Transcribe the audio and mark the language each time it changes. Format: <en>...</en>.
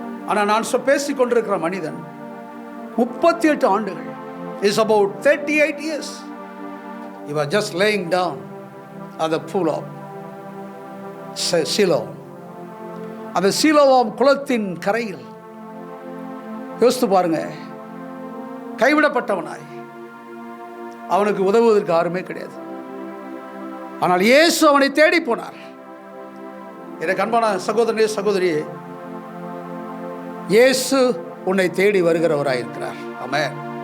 <ta>ஆனால் நான் பேசிக் கொண்டிருக்கிற மனிதன் 38 ஆண்டுகள்,</ta> <en>Is about 38 years. He was just laying down at the pool of Siloam.</en> <ta>அந்த சீலோவாம் குளத்தின் கரையில். யோசித்து பாருங்க, கைவிடப்பட்டவனாய், அவனுக்கு உதவுவதற்கு யாருமே கிடையாது. ஆனால் இயேசு அவனை தேடி போனார். எனக்கு அன்பான சகோதரனே, சகோதரியே, இயேசு உன்னை தேடி வருகிறவராயிருக்கிறார். ஆமென்.</ta>